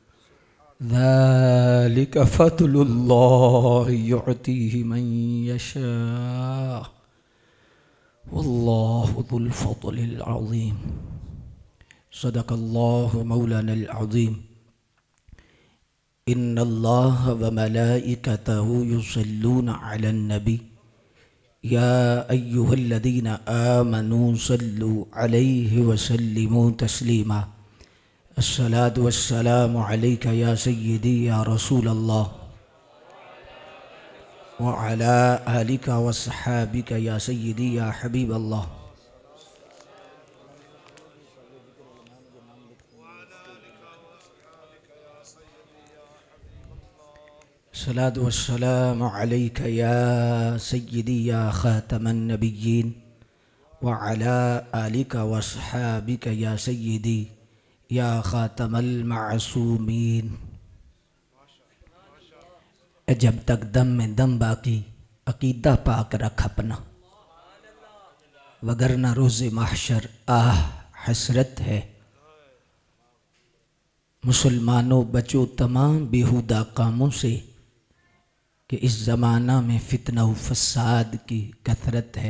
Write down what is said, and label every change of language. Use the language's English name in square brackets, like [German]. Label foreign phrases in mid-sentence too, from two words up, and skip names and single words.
[Arabic] ذلك فضل الله يؤتيه من يشاء والله ذو الفضل العظيم. صدق الله مولانا العظيم. إن الله وملائكته يصلون على النبي يا أيها الذين آمنوا صلوا عليه وسلموا تسليما. الصلاة والسلام عليك يا سيدي يا رسول الله وعلى آلك وأصحابك يا سيدي يا حبيب الله. الصلاة والسلام عليك يا سيدي يا خاتم النبيين وعلى آلك وأصحابك يا سيدي يا خاتم المعصومين. [Urdu] جب تک دم میں دم باقی عقیدہ پاک رکھ اپنا، وگرنہ روزِ محشر آہ حسرت ہے. مسلمانو بچو تمام بیہودہ کاموں سے کہ اس زمانہ میں فتنہ و فساد کی کثرت ہے.